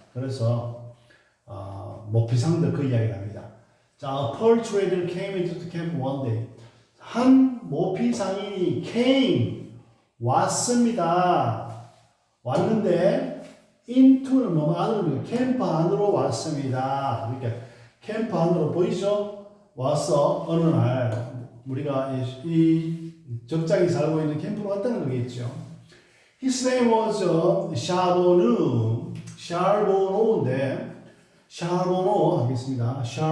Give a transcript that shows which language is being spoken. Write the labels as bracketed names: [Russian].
[Korean] 그래서 모피상들 그 이야기를 합니다. [English] 자, pearl trader came into the camp one day. [Korean] 한 모피상인이 came 왔습니다. 왔는데 into는 뭐 안으로 캠프 안으로 왔습니다. 이렇게 캠프 안으로 보이죠? 왔어. 어느 날 우리가 이 적장이 살고 있는 캠프로 왔다는 거겠죠. [English] His name was 샤보누. [Korean] 샤보노인데 샤보노 하겠습니다.